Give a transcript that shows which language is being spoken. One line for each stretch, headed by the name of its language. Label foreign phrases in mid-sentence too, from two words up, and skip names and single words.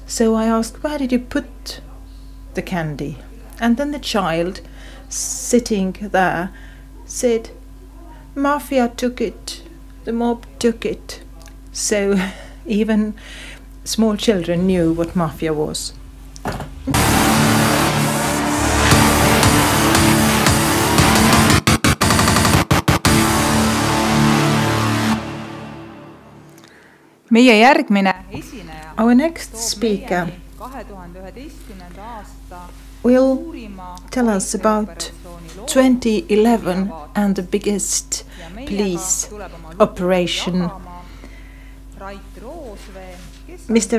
English: So I asked, where did you put the candy? And then the child sitting there said, mafia took it, the mob took it. So even small children knew what mafia was.
Estonian: Meie järgmine esineja
English: Our next speaker will tell us about 2011 and the biggest police operation. Mr.